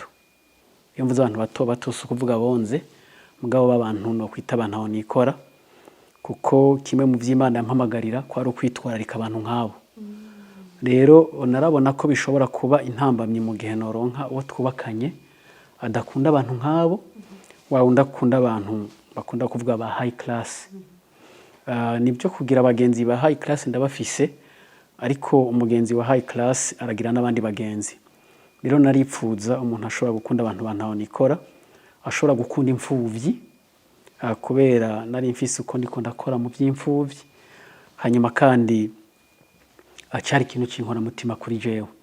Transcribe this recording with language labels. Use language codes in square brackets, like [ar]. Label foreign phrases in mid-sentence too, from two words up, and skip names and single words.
[rn] Iyo mvuze abantu bato bato si ukuvuga bonze mugabo b'abantu no kwita abantu aho nikora kuko kimwe mu vy'Imana yampamagarira ko ari ukwitwararika abantu nk'abo. Rero narabona ko bishobora kuba intambamye mu gihe noronka uwo twubakanye adakunda abantu nk'abo wa wundi akunda abantu bakunda kuvuga ba [en] high class. [rn] Nibyo kugira abagenzi ba [en] high class [rn] ndabafise ariko umugenzi wa [en] high class [rn] aragira n'abandi bagenzi. Rero naripfuza umuntu ashobora gukunda abantu bantaho nikora, ashobora gukunda imfuvyi kubera nari mfise uko ndiko ndakora mu by'imfuvyi. Hanyuma kandi acari ikintu cinkora mutima kuri jewe.